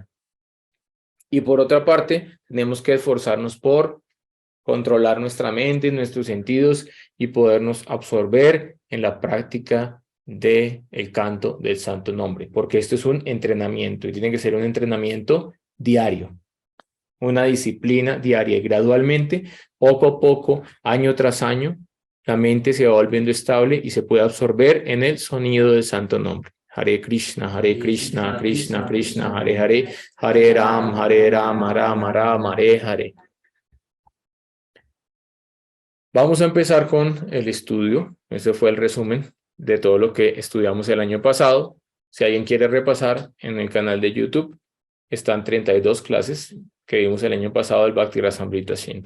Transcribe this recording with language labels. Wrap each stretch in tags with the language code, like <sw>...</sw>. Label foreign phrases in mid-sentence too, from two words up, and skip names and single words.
<es>Y por otra parte, tenemos que esforzarnos por controlar nuestra mente, nuestros sentidos, y podernos absorber en la práctica del canto del santo nombre, porque esto es un entrenamiento y tiene que ser un entrenamiento diario, una disciplina diaria, y gradualmente, poco a poco, año tras año, la mente se va volviendo estable y se puede absorber en el sonido del santo nombre.</es> <sa>Hare Krishna, Krishna Krishna, Hare Hare, Hare Ram, Rama Rama, Hare Hare.</sa> <es>Vamos a empezar con el estudio. Ese fue el resumen de todo lo que estudiamos el año pasado. Si alguien quiere repasar, en el canal de YouTube están 32 clases que vimos el año pasado del Bhakti Rasamrita Sindhu.</es>